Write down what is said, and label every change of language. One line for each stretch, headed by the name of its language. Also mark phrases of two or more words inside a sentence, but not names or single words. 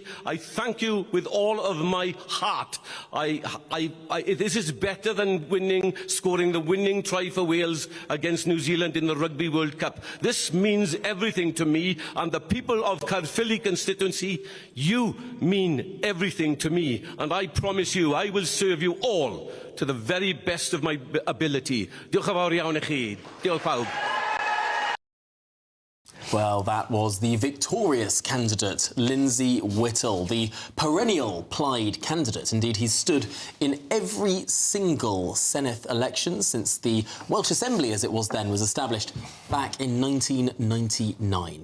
English: I thank you with all of my heart. This is better than scoring the winning try for Wales against New Zealand in the Rugby World Cup. This means everything to me, and the people of Caerphilly constituency, you mean everything to me, and I promise you I will serve you all to the very best of my ability.
Welsh: Diolch yn fawr iawn I chi. Diolch pawb.
English: Well, that was the victorious candidate, Lindsay Whittle, the perennial Plaid candidate. Indeed, he's stood in every single Senedd election since the Welsh Assembly, as it was then, was established back in 1999.